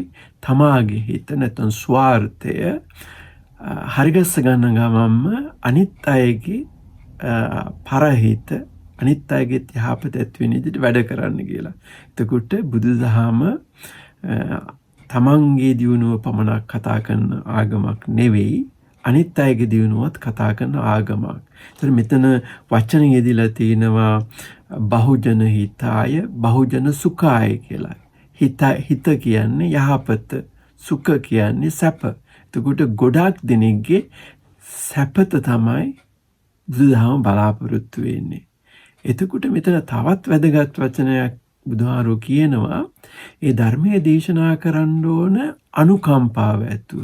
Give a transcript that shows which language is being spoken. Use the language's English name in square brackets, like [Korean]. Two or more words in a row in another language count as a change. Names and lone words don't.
[Sinhala] තමාගේ හිත නැත්නම් ස්වාර්ථය හරිගස්ස ගන්න ගමන්ම අනිත් අයගේ පරහිත අනිත් අයගේ යහපත ඇති වෙන විදිහට වැඩ කරන්න කියලා. එතකොට බුදුදහම තමන්ගේ දියුණුව පමණක් කතා කරන ආගමක් නෙවෙයි, අනිත් අයගේ දියුණුවත් කතා කරන ආගමක්. ඒතර මෙතන වචන යෙදিলা තියෙනවා [Pali] බහුජන හිතාය බහුජන සුඛාය [Sinhala] කියලා. හිත කියන්නේ යහපත, සුඛ කියන්නේ සැප. එතකොට ගොඩාක් දෙනෙක්ගේ සැපත තමයි බුදුදහම බලාපොරොත්තු වෙන්නේ. එතකොට මෙතන තවත් වැදගත් වචනයක් බුදුහාරෝ කියනවා, ඒ ධර්මයේ දේශනා කරන්න ඕන අනුකම්පාව ඇතුව.